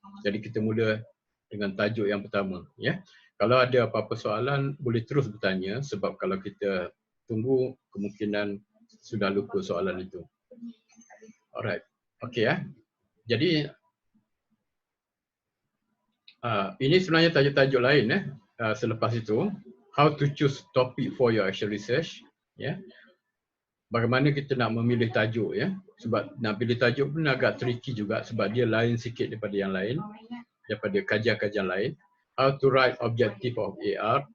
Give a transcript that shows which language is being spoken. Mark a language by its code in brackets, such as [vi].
[ms] Jadi kita mula dengan tajuk yang pertama, ya. Kalau ada apa-apa soalan boleh terus bertanya, sebab kalau kita tunggu kemungkinan sudah lupa soalan itu. Alright. Okey ya. Jadi ini sebenarnya tajuk-tajuk lain selepas itu. [en] How to choose topic for your action research, ya. [ms] Bagaimana kita nak memilih tajuk, ya. Sebab nak pilih tajuk pun agak tricky juga sebab dia lain sikit daripada yang lain, daripada kajian-kajian lain. [en] How to write objective of AR.